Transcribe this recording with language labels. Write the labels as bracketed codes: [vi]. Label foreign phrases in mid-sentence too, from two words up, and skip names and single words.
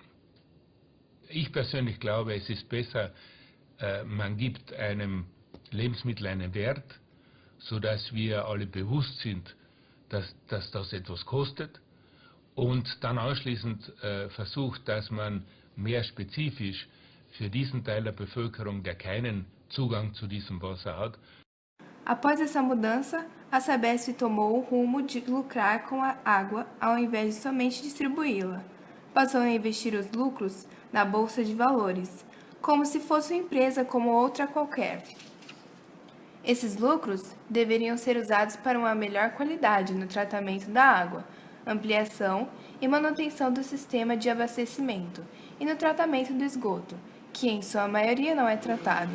[de] Ich persönlich glaube, es ist besser, man gibt einem Lebensmittel einen Wert, sodass wir alle bewusst sind, dass das etwas kostet und dann anschließend versucht, dass man mehr spezifisch für diesen Teil der Bevölkerung, der keinen Zugang zu diesem Wasser hat. [pt] Após essa mudança, a Sabesp tomou o rumo de lucrar com a água ao invés de somente distribuí-la. Passou a investir os lucros na bolsa de valores, como se fosse uma empresa como outra qualquer. Esses lucros deveriam ser usados para uma melhor qualidade no tratamento da água, ampliação e manutenção do sistema de abastecimento e no tratamento do esgoto, que em sua maioria não é tratado.